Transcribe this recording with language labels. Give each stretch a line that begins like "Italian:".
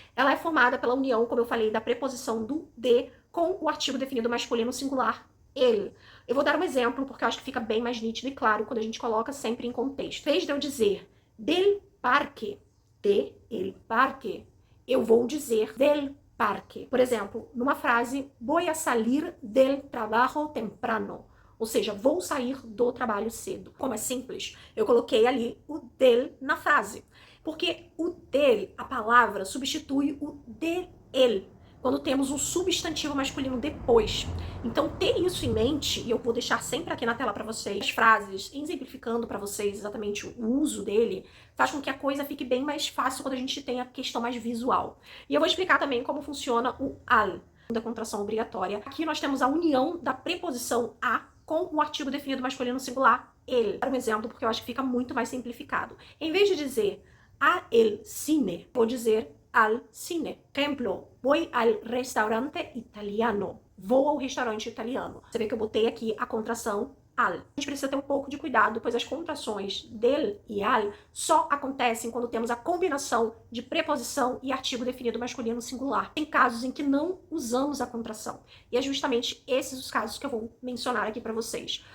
Portuguese: Ela é formada pela união, como eu falei, da preposição do D com o artigo definido masculino singular, ele. Eu vou dar um exemplo, porque eu acho que fica bem mais nítido e claro quando a gente coloca sempre em contexto. Em vez de eu dizer del parque, de el parque, eu vou dizer del parque. Por exemplo, numa frase,
Spanish: voy a salir del trabajo temprano.
Portuguese: Ou seja, vou sair do trabalho cedo. Como é simples, eu coloquei ali o del na frase. Porque o del, a palavra, substitui o de el, quando temos um substantivo masculino depois. Então, ter isso em mente, e eu vou deixar sempre aqui na tela para vocês, as frases, exemplificando para vocês exatamente o uso dele, faz com que a coisa fique bem mais fácil quando a gente tem a questão mais visual. E eu vou explicar também como funciona o al, da contração obrigatória. Aqui nós temos a união da preposição a com o artigo definido masculino singular, el. Para um exemplo, porque eu acho que fica muito mais simplificado. Em vez de dizer a el cine, vou dizer al cine.
Spanish: Exemplo, voy al restaurante italiano.
Portuguese: Vou ao restaurante italiano. Você vê que eu botei aqui a contração al. A gente precisa ter um pouco de cuidado, pois as contrações del e al só acontecem quando temos a combinação de preposição e artigo definido masculino singular. Tem casos em que não usamos a contração. E é justamente esses os casos que eu vou mencionar aqui para vocês.